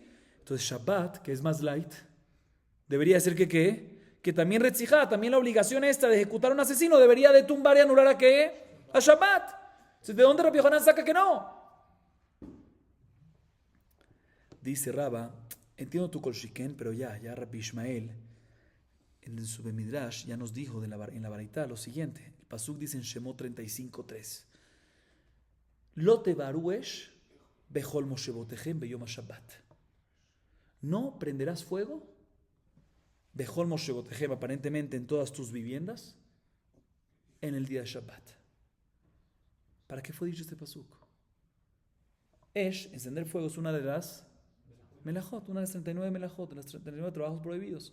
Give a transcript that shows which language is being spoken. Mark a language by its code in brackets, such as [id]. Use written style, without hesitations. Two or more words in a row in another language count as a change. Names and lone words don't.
[es] Entonces Shabbat, que es más light, debería ser que también Retzijá, también la obligación esta de ejecutar a un asesino debería de tumbar y anular a qué? A Shabbat. Entonces, ¿de dónde Rabbi Yohanan saca que no? Dice Raba, entiendo tu kolshiken, pero ya Rabbi Ishmael en su Bemidrash ya nos dijo en la Baraitá lo siguiente. El Pasuk dice en Shemot 35:3. [he] לא תבערו אש בכל מושבותיכם ביום שבת. [es] No prenderás fuego [he] בכל מושבותיכם, [es] aparentemente en todas tus viviendas, en el día de Shabbat. ¿Para qué fue dicho este Pasuk? Encender fuego, es una de las melajot, una de las 39 melajot, de los 39 trabajos prohibidos.